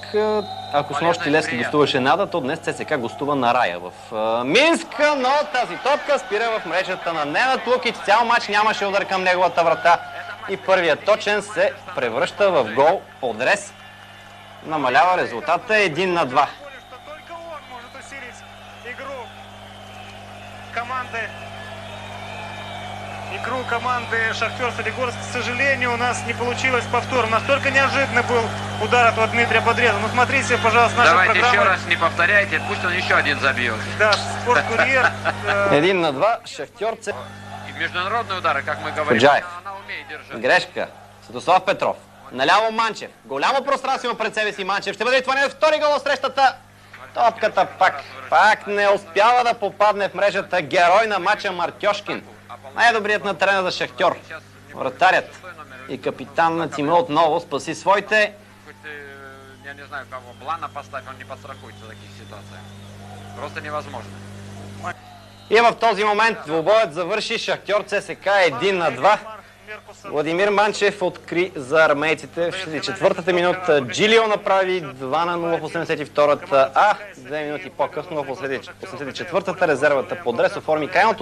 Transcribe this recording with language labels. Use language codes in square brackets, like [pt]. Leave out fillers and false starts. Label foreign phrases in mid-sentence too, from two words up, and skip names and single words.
[bg] Ако с нощи Левски гостуваше Нада, то днес ЦСКА гостува на Рая в Минск, но тази топка спира в мрежата на Ненад Лукич. Цял мач нямаше удар към неговата врата и първият точен се превръща в гол подрез. Намалява резултата 1-2. [ru] Игру команды Шахтер Солигорск, к сожалению, у нас не получилось повтор. Настолько неожиданный был удар от Дмитрия Подреза. Ну смотрите, пожалуйста, наша программа. Давайте еще раз не повторяйте, пусть он еще один забьет. Да, Спорткурьер. [bg] 1-2, Шахтьор. [ru] И международные удары, как мы говорим, она умеет держать. [bg] Грешка. Святослав Петров. Наляво Манчев. Голямо пространство пред себе си Манчев. Ще бъде това не втори гол от срещата. Топката пак не успява да попадне в мрежата. Герой на матча Мартьошкин. Най-добрият на терена за Шахтьор. Вратарят и капитан на тима отново спаси своите. [ru] Я не знаю, кого Блана поставь, он не подстрахуется в таких ситуациях. Просто невозможно. [bg] И в този момент двубоят завърши. Шахтьор ЦСКА 1-2. Владимир Манчев откри за армейците в 64-та минута. Джилио направи 2-0 в 82-та, а 2 минути по-късно в 84-та резервата по Дрес оформи крайното.